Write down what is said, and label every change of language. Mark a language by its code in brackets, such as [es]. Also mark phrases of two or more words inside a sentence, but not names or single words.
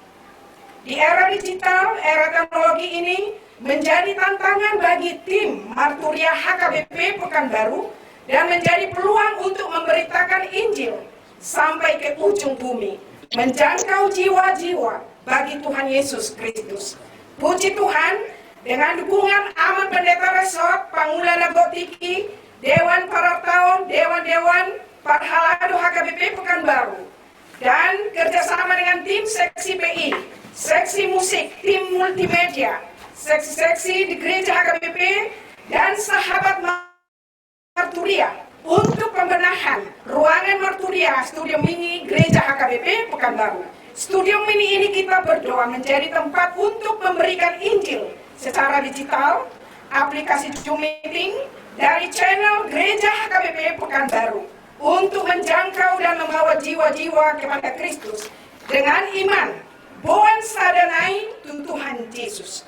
[id] Di era digital, era teknologi ini menjadi tantangan bagi tim Marturia HKBP Pekanbaru dan menjadi peluang untuk memberitakan Injil sampai ke ujung bumi, menjangkau jiwa-jiwa bagi Tuhan Yesus Kristus. Puji Tuhan, dengan dukungan Aman Pendeta Resort, Pangulana Gotiki, Dewan Parartao, Dewan-Dewan Parhalado HKBP Pekanbaru, dan kerjasama dengan tim seksi PI, seksi musik, tim multimedia, seksi-seksi di gereja HKBP, dan sahabat Marturia untuk pembenahan ruangan Marturia Studio Mini Gereja HKBP Pekanbaru. Studio Mini ini kita berdoa menjadi tempat untuk memberikan Injil secara digital, aplikasi Zoom Meeting dari channel Gereja HKBP Pekanbaru untuk menjangkau dan membawa jiwa-jiwa kepada Kristus dengan iman, [bbc] boan sadanai [id] Tuhan Yesus.